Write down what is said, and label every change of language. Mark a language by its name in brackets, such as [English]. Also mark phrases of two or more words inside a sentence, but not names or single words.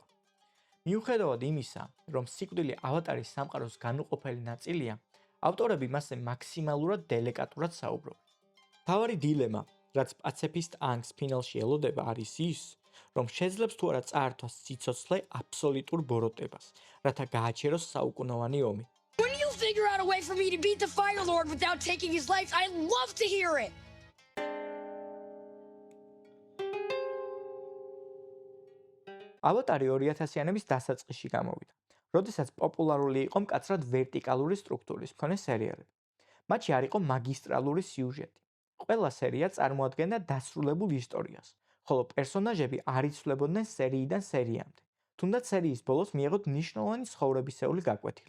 [Georgian] მიუხედავად იმისა, რომ სიკვდილი ავატარის სამყაროს განუყოფელი ნაწილია, ავტორები მასზე მაქსიმალურად დელიკატურად საუბრობენ. მთავარი დილემა, რაც პაციფისტ ანგს ფინალში ელოდება, არის ის, რომ შეძლებს თუ არა წაართვას სიცოცხლე აბსოლუტურ ბოროტებას, რათა გააჩეროს საუკუნოვანი ომი. [English] When you figure out a way for me to beat the Fire Lord without taking his life, I'd love to hear it! [Georgian] ავატარი 2000-იანების დასაწყისში გამოვიდა, როდესაც პოპულარული იყო მკაცრად ვერტიკალური სტრუქტურის მქონე სერიალები. მათში არ იყო მაგისტრალური სიუჟეტი. ყველა სერია წარმოადგენდა დასრულებულ ისტორიას, ხოლო პერსონაჟები არ იცვლებოდნენ სერიიდან სერიამდე, თუნდაც სერიის ბოლოს მიიღოთ მნიშვნელოვანი ცხოვრებისეული გაკვეთილი.